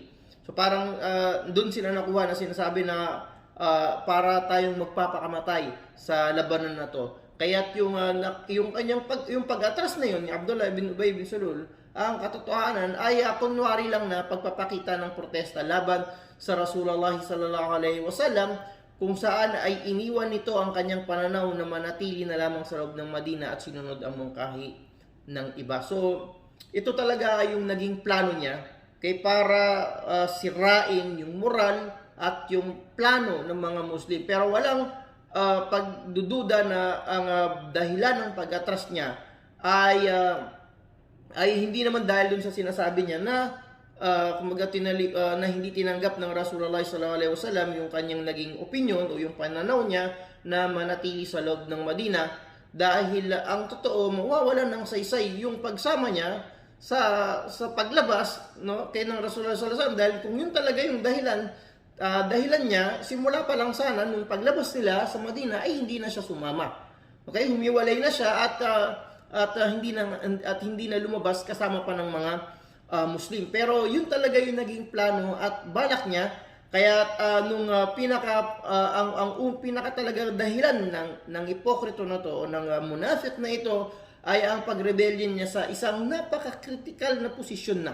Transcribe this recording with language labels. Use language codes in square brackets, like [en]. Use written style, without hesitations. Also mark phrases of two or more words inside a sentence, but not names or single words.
[tl] So parang doon sila nakuha na sinasabi na para tayong magpapakamatay sa labanan na to. Kaya't yung pag-atras na yun ni Abdullah ibn Ubay ibn Salul, ang katotohanan ay kunwari lang na pagpapakita ng protesta laban sa Rasulullah [ar] صلى الله عليه وسلم, [tl] kung saan ay iniwan nito ang kanyang pananaw na manatili na lamang sa loob ng Madina at sinunod ang mungkahi ng iba. So, ito talaga yung naging plano niya para sirain yung moral at yung plano ng mga Muslim. Pero walang pagdududa na ang dahilan ng pag-atras niya ay hindi naman dahil dun sa sinasabi niya na na hindi tinanggap ng Rasulullah [ar] صلى الله عليه وسلم [tl] yung kanyang naging opinion o yung pananaw niya na manatili sa loob ng Madina. Dahil ang totoo, mawawalan ng saysay yung pagsama niya sa paglabas, no, kay ng Rasulullah [ar] صلى الله عليه وسلم, [tl] dahil kung yun talaga yung dahilan niya, simula pa lang sana nung paglabas nila sa Madina ay hindi na siya sumama. Okay, humiwalay na siya at hindi na lumabas kasama pa ng mga Muslim. Pero yun talaga yung naging plano at balak niya. Kaya pinaka talaga dahilan ng ipokrito na to o ng munafiq na ito ay ang pagrebellion niya sa isang napaka-critical na posisyon na.